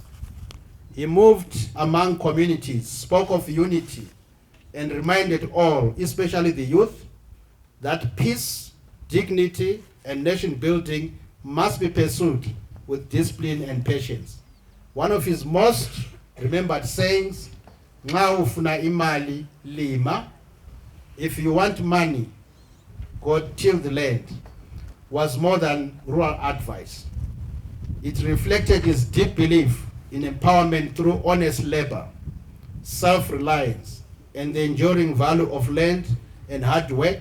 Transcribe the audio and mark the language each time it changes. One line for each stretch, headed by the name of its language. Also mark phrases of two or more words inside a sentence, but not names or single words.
English: He moved among communities, spoke of unity, and reminded all, especially the youth, that peace, dignity, and nation building must be pursued with discipline and patience. One of his most remembered sayings,
North Ndebele: "Nxa ufuna imali lima,"
English: if you want money, go till the land, was more than rural advice. It reflected his deep belief in empowerment through honest labor, self-reliance, and the enduring value of land and hard work.